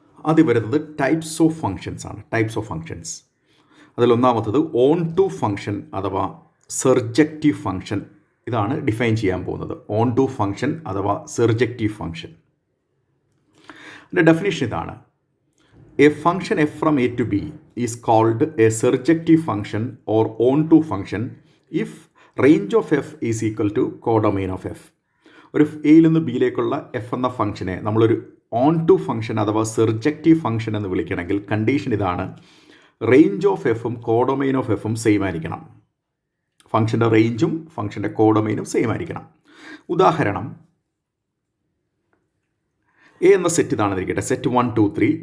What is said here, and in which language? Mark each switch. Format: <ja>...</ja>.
<ml>ആദ്യം വരുന്നത് types of functions ആണ്. Types of functions അതിലൊന്നാമത്തത് on to function അഥവാ സെർജക്റ്റീവ് ഫങ്ഷൻ. ഇതാണ് ഡിഫൈൻ ചെയ്യാൻ പോകുന്നത്. ഓൺ ടു ഫങ്ഷൻ അഥവാ സെർജക്റ്റീവ് ഫങ്ഷൻ. അതിൻ്റെ ഡെഫിനിഷൻ ഇതാണ്:</ml> <en>A function f from a to b is called a surjective function or onto function if range of f is equal to codomain of f.</en> <ml>ഒരു എയിൽ നിന്ന് ബിയിലേക്കുള്ള F എന്ന ഫംഗ്ഷനെ നമ്മളൊരു on to function അഥവാ സെർജക്റ്റീവ് function എന്ന് വിളിക്കണമെങ്കിൽ condition ഇതാണ്: range of എഫും കോഡൊമൈൻ ഓഫ് എഫും സെയിം ആയിരിക്കണം. ഫംഗ്ഷൻ്റെ റേഞ്ചും ഫംഗ്ഷൻ്റെ കോഡൊമൈനും സെയിം ആയിരിക്കണം. ഉദാഹരണം, എ എന്ന സെറ്റ് ഇതാണെന്നിരിക്കട്ടെ, സെറ്റ് 1 2 3.</ml>